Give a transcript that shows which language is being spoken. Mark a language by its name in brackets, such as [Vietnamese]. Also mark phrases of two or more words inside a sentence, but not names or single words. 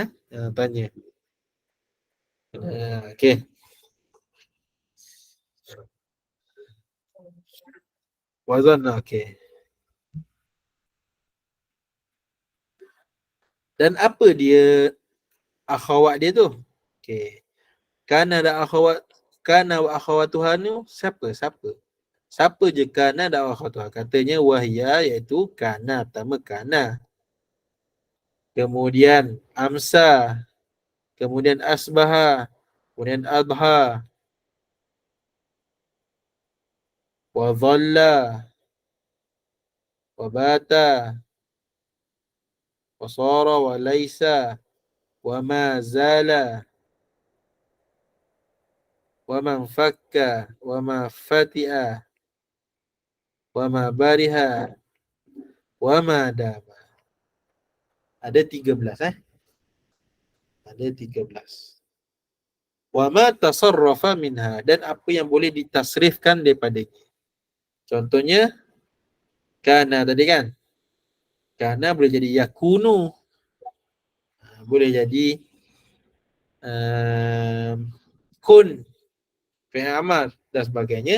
[Malay] Tanya. Okay. Wazan lah. Okay. Dan apa dia akhawat dia tu? Okay. Kana dan akhawat, [Arabic] كان وأخواتها [Malay] ni siapa? Siapa je kana dan akhawatuha? Katanya wahya, iaitu kana, pertama kana. Kemudian amsa, kemudian asbaha, kemudian adha, [Arabic] وظل وبات وصار وليس وما زال, ومن فك وما فتئ وما برح وما دام. [Malay] Ada 13 Ada 13. [Arabic] وما تصرف منها, [Malay] dan apa yang boleh ditasrifkan daripadanya. Contohnya kana tadi kan. Kana boleh jadi yakunu. Boleh jadi kun, [Arabic] فعل أمر [Malay] dan sebagainya.